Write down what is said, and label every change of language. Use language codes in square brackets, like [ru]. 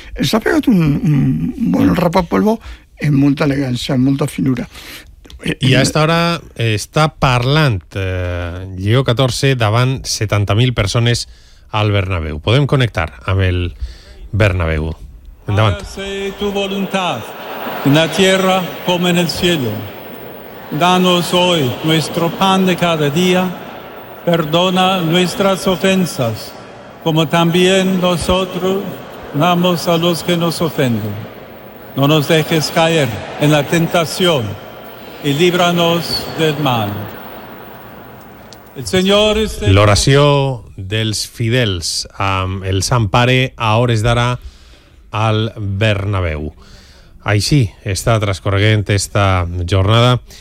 [ca] Ens ha pegat un bon rapapolvo amb molta elegància, amb molta finura. I a esta hora està parlant Lleó XIV davant 70.000 persones al Bernabéu. Podem connectar amb el Bernabéu. Endavant. [es] Hágase tu voluntad en la tierra como en el cielo. Danos hoy nuestro pan de cada día. Perdona nuestras ofensas, como también nosotros damos a los que nos ofenden. No nos dejes caer en la tentación y líbranos del mal. El Señor es el... [ca] L'oració dels fidels amb el Sant Pare a hores d'ara al Bernabéu. Així està transcorregent esta jornada.